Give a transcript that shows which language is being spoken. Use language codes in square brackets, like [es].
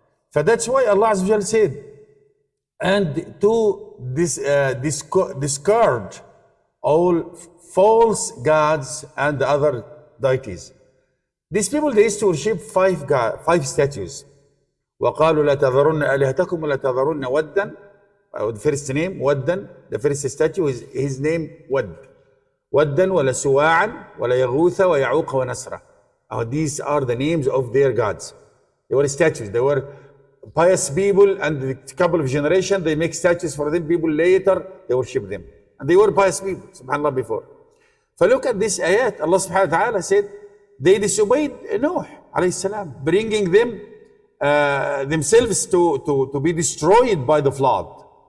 [en] So that's why Allah Azza wa Jal said, and to discard all false gods and the other deities. These people, they used to worship 5 statues. [ar] وَقَالُوا لَا تَذَرُنَّ آلِهَتَكُمْ وَلَا تَذَرُنَّ وَدًّا. [en] The first name, Waddan, the first statue is his name, Wad. [ar] Waddan وَلَا سُوَاعًا وَلَا يَغُوثَ وَيَعُوقَ وَنَسْرًا. [en] These are the names of their gods. They were statues. They were pious people, and a couple of generations, they make statues for them. People later, they worship them. And they were pious people, subhanAllah, before. So look at this ayat. Allah subhanahu wa ta'ala said, they disobeyed Nuh alayhi salam, bringing them themselves to be destroyed by the flood.